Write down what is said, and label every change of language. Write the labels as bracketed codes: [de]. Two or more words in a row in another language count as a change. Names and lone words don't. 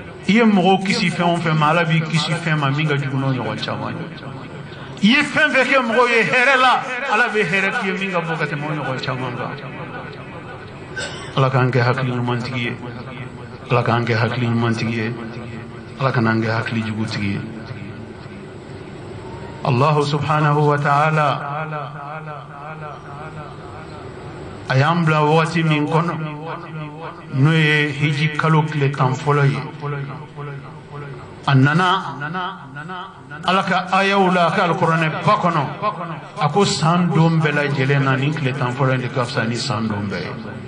[bm] iye mogo kisi fɛn o fɛn ma ala b'i kisi fɛn ma min ka jugu n'o ɲɔgɔn caman ye i ye fɛn fɛn kɛ mɔgɔw ye hɛrɛ la ala bɛ hɛrɛ k'i ye min ka bɔ ka tɛmɛ o ɲɔgɔn caman kan ala k'an kɛ hakili ɲumantigi ye ala k'an kɛ hakili ɲumantigi ye ala kan'an kɛ hakili jugutigi ye [ar] الله سبحانه وتعالى [bm] a y'an bila wagati min kɔnɔ n'o ye hiji kalo tile 10 fɔlɔ ye a nana ala ka ayaw la a ka alikuranɛ ba kɔnɔ a ko san don bɛɛ lajɛlen na ni tile 10 fɔlɔ in de ka fisa ni san don bɛɛ ye